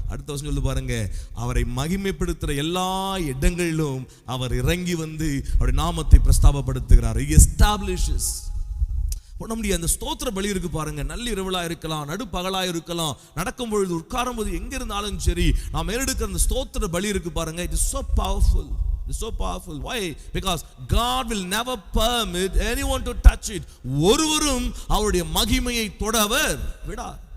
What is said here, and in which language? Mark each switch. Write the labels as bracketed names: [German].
[Tamil] அடுத்த வருஷம் சொல்லு பாருங்க, அவரை மகிமைப்படுத்துகிற எல்லா இடங்களிலும் அவர் இறங்கி வந்து அவருடைய நாமத்தை பிரஸ்தாபப்படுத்துகிறார். [English] He establishes. [Tamil] நம்முடைய அந்த ஸ்தோத்திர பலி இருக்கு பாருங்க, நள்ளிரவுலா இருக்கலாம், நடுப்பகலா இருக்கலாம், நடக்கும் பொழுது உட்காரும் போது எங்க இருந்தாலும் சரி, நாம் ஏறெடுக்கிற அந்த ஸ்தோத்திர பலி இருக்கு பாருங்க. [English] It is so powerful. It's so powerful. Why? Because God will never permit anyone to touch it. [Tamil] ஒருவரும் அவருடைய மகிமையை தொடவர் விடார்.